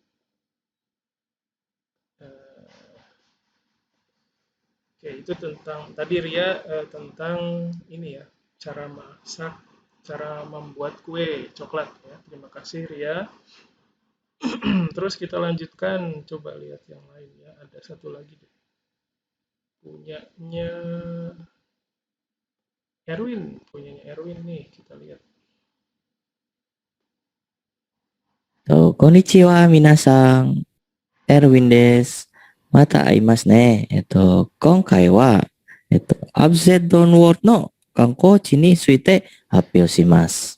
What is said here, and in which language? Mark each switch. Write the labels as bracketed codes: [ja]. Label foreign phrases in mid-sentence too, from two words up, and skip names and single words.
[id] Eh, Oke, itu tentang tadi Ria tentang ini ya, cara masak, cara membuat kue coklat ya. Terima kasih Ria. Terus kita lanjutkan, coba lihat yang lain ya. Ada satu lagi deh. Punyanya Erwin, punyanya Erwin nih, kita lihat. [ja] こんにちは、皆さん。エルウィンです。また会いますね。今回は、アブセッドンウォールの観光地について発表します。